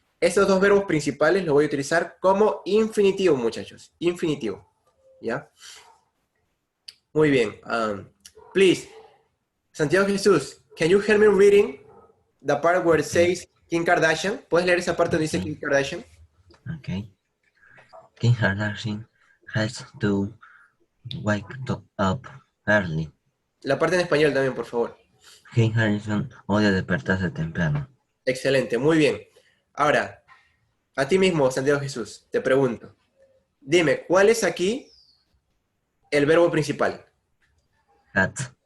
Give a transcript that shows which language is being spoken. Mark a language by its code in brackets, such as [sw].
[es] Estos dos verbos principales los voy a utilizar como infinitivo, muchachos, infinitivo, ¿ya? Muy bien, [en] please, Santiago Jesús, can you help me reading the part where it says Kim Kardashian? [es] ¿Puedes leer esa parte donde dice Kim Kardashian? [en] Okay. Kim Kardashian has to wake up early. [es] La parte en español también, por favor. Kim Kardashian odia despertarse temprano. Excelente, muy bien. Ahora, a ti mismo, Santiago Jesús, te pregunto. Dime, ¿cuál es aquí el verbo principal? [en] Hate.